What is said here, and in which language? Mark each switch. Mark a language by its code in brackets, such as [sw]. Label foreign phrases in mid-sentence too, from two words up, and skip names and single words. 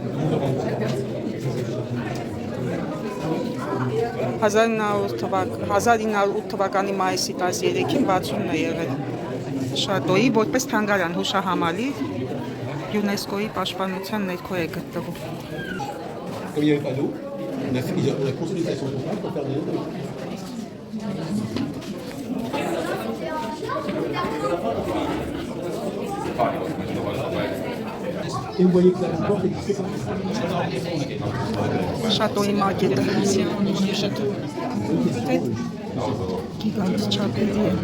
[hy] 1908 թվականի մայիսի 13-ին բացումն է եղել շատոյի որպես թանգարան հուշահամալիր ՅՈՒՆԵՍԿՕ-ի պաշտպանության ներքո է գտնվում։ [fr] Comme il n'y avait pas d'eau, on a construit des stations pompage pour faire de l'eau. Et vous voyez que la porte est glissée comme ça. [hy] Շատոյի մակետը գիգանտ չափերի է։